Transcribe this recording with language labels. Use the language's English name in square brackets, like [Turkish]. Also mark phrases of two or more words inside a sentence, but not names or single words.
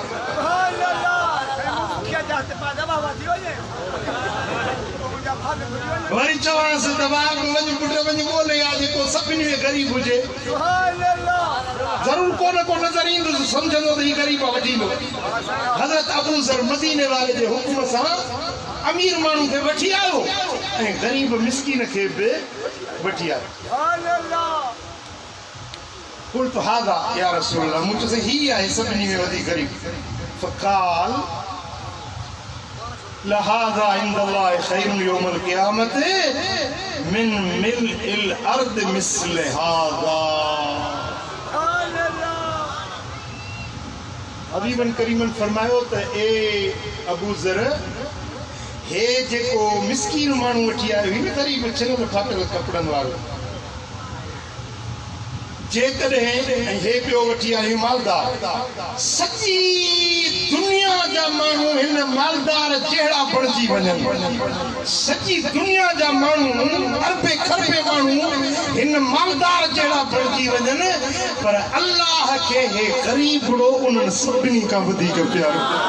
[Sindhi] वरी चवांसि त बाप वञ पुट वञ ॻोल्हे आ जेको सभिनी में ग़रीब हुजे ज़रूर को न को नज़र ईंदुसि सम्झंदो त हीउ ग़रीब आहे वठी ईंदो हज़रत अबू ज़र मदीने वारे जे हुकुम सां अमीर माण्हू खे वठी आयो ऐं ग़रीब मिस्कीन खे बि वठी आयो [Arabic] قلت هذا يا رسول الله [Sindhi] मूं चयोसि हीउ आहे सभिनी में वधीक ग़रीब فقال [Arabic] لهذا عند الله خير يوم القيامة من ملء الأرض مثل هذا [Sindhi] हबीबन करीमन फरमायो त ए अबू ज़र हे जेको मिस्कीन माण्हू वठी आयो ही ग़रीब छिनल फाटल कपड़नि वारो जेकॾहिं हे ॿियो वठी आयो मालदार सॼी दुनिया जा माण्हू हिन मालदार जहिड़ा बणिजी वञनि सॼी दुनिया जा माण्हू अरबे खरबे माण्हू हिन मालदार जहिड़ा बणिजी वञनि पर अल्लाह खे हे ग़रीबड़ो उन्हनि सभिनी खां वधीक प्यारो